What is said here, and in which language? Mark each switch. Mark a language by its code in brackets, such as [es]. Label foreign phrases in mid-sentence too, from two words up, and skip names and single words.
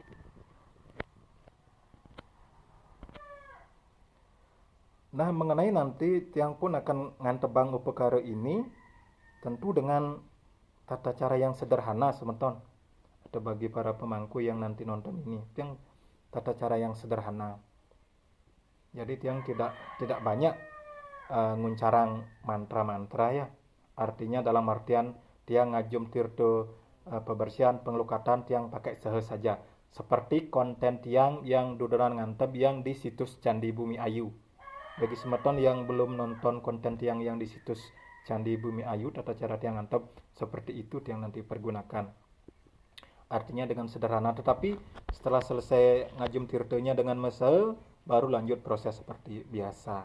[id] Nah, mengenai nanti tiang pun akan [ban] ngantebang upakara [id] ini tentu dengan tata cara yang sederhana semeton. Atau bagi para pemangku yang nanti nonton ini, tiang tata cara yang sederhana. Jadi tiang tidak banyak nguncarang mantra-mantra ya. Artinya dalam artian tiang [ban] ngajum tirto [id] pembersihan pengelukatan tiang pakai sehe saja. Seperti konten tiang yang duduran ngantep yang di situs Candi Bumi Ayu. Bagi semeton yang belum nonton konten tiang yang di situs Candi Bumi Ayu, tata cara tiang ngantep seperti itu tiang nanti pergunakan. Artinya dengan sederhana, tetapi setelah selesai [ban] ngajum tirtonya [id] dengan mesel, baru lanjut proses seperti biasa.